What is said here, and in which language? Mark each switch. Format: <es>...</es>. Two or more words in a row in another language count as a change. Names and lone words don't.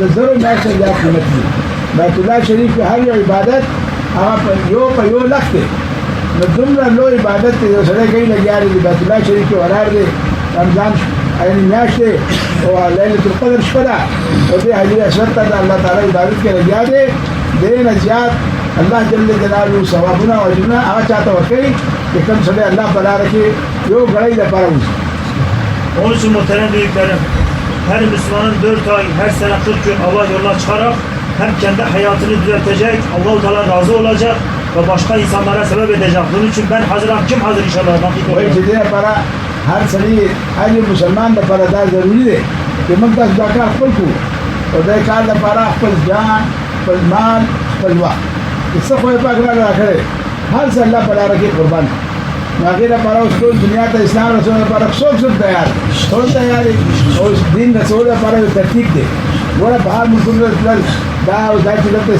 <ps>زرو میاشتو زیات قیمت دي بیت الله شریف کې هر یو عبادت هغه په یو لک دی نو دومره لوی عبادت دی یو سړی کوي لګیا دی بیت الله شریف کې ولاړ دی رمضان یعنی میاشت دی او لیلة القدر شپه ده او دې حجر اسود ته د الله تعالی عبادت کې لګیا دی دې نه زیات الله</ps> <ar>جل جلاله</ar> <ps>ثوابونه او اجرونه هغه چاته ورکوي چې کوم سړی الله په لاره کې یو غړی لپاره وځي</ps> <tr>Onun için muhterem büyüklerim, her Müslümanın 4 ay, her sene 40 gün Allah yoluna çıkarak hem kendi hayatını düzeltecek, Allah-u Teala razı olacak ve başka insanlara sebep edecek. Bunun için ben hazırım. Kim hazır inşallah?</tr> <ps>وایي چې دې لپاره هر سړي هر یو مسلمان لپاره دا ضروري دی چې موږ تاسو دا کار خپل کړو او دې کار لپاره خپل جان خپل مال خپل وخت څه خو یې پاک راکړی هر څه الله په لاره کې قربان هغه لپاره اوس ټول دنیا ته اسلام رسول لپاره څوک تیار ټول تیار دي او دین رسول لپاره ترتیب دی ګوره په هر ملکونو دا او دا چې دلته</ps>